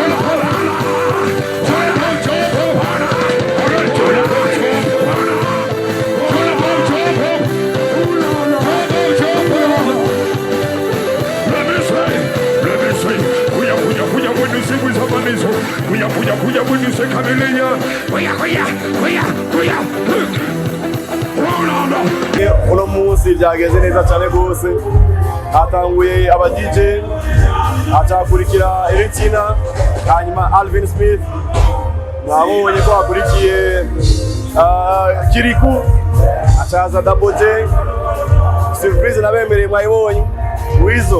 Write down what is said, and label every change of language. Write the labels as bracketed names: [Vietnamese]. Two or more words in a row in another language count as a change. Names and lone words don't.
[English] Jump up, jump up. Alright, jump up, jump up. Jump up, jump up. Jump up, jump up. Let me say, Buja, when you say with Havanizo, Buja, when you say CHAMELEONE, Buja. [Rundi] Uno munsi byageze neza cyane gose, hatanguye aba DJ, acakurikira Eritina, hanyuma Alvin Smith, mwabonye ko akurikiye Kirikou, acaza Double J, surprise nabemereye mwayibonye, Wizo.